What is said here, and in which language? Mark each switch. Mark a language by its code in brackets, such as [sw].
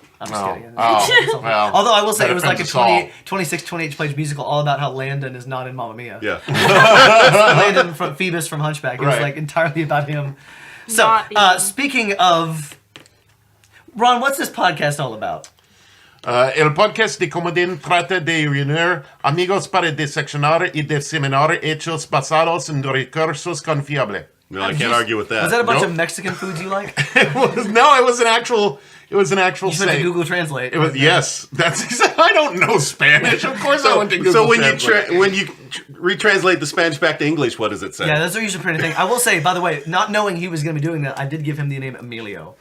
[en] I'm just kidding. Well, although I will say it was like a offends 28 page musical all about how Landon is not in Mamma Mia. Yeah. Landon from Phoebus from Hunchback. It was like entirely about him. So, speaking of... Ron, what's this podcast all about? [es] El podcast de Comodín trata de reunir amigos para diseccionar y diseminar hechos basados en recursos confiables. [en] No, I can't argue with that. Was that a bunch of Mexican foods you like? It was an actual You went to saying. Google Translate. It was yes. That's exactly. I don't know Spanish. Of course, I went to Google. So when Translate. you retranslate the Spanish back to English, what does it say? Yeah, those are usually pretty thing. I will say, by the way, not knowing he was going to be doing that, I did give him the name Emilio.